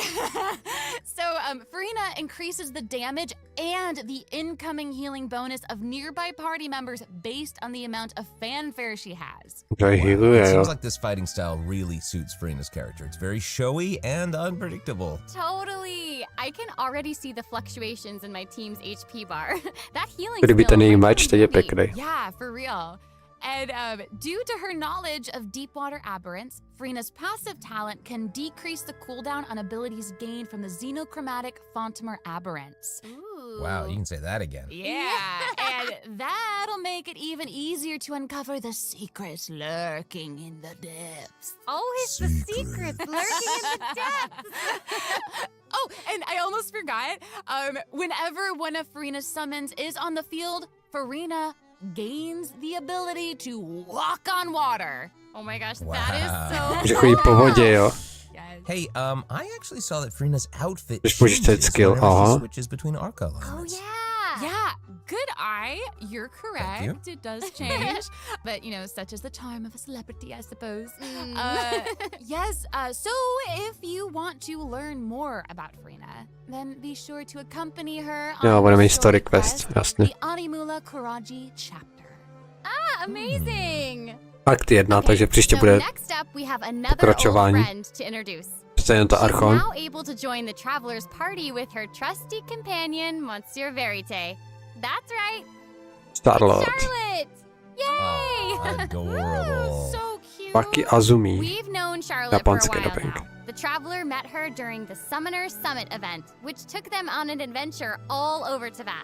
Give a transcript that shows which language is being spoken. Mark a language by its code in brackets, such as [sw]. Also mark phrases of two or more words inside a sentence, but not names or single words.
[en] So Farina increases the damage and the incoming healing bonus of nearby party members based on the amount of fanfare she has. [cs] Že [en] It [cs] healuje, jo. [en] seems like this fighting style really suits Farina's character. It's very showy and unpredictable. Totally. I can already see the fluctuations in my team's HP bar. That healing [cs] Kdyby ten skill její [en] might [cs] meč, teď je [en] really be- [cs] pěkný. [en] Yeah, for real. And due to her knowledge of deep water aberrants, Farina's passive talent can decrease the cooldown on abilities gained from the xenochromatic Fontamer aberrants. Ooh. Wow, you can say that again. Yeah, and that'll make it even easier to uncover the secrets lurking in the depths. Always the secrets lurking in the depths. Oh, and I almost forgot. Whenever one of Farina's summons is on the field, Farina gains the ability to walk on water. Oh my gosh, Wow. that is [cs] Že [en] so [cs] chodí po vodě, jo. [en] Yes. Hey, I actually saw that Farina's outfit [cs] Když použiješ ten [en] changes [cs] skill, [en] whenever she [cs] aha. [en] switches between Arca Oh alignments. yeah. Yeah, good eye. You're correct. you. It does change. But, you know, such is the charm of a celebrity, I suppose. Yes, so if you want to learn more about Farina, then be sure to accompany her on [cs] Jo, budeme [en] the [cs] mít story [en] story [cs] quest, jasně. [en] the Animula Kuraji chapter. Ah, amazing. [cs] Akt 1, takže příště [en] so [cs] bude [en] next up we have another old [cs] pokračování. [en] friend to introduce. [cs] přece jen to She's Archon. [en] now able to join the traveler's party with her trusty companion, Monsieur Verite. That's right, Starlord. Charlotte! Yay! Oh, adorable. So cute. Baki Azumi. We've known Charlotte for a [cs] Japonské [en] while [cs] dubbing. [en] now. The traveler met her during the Summoner Summit event, which took them on an adventure all over Teyvat.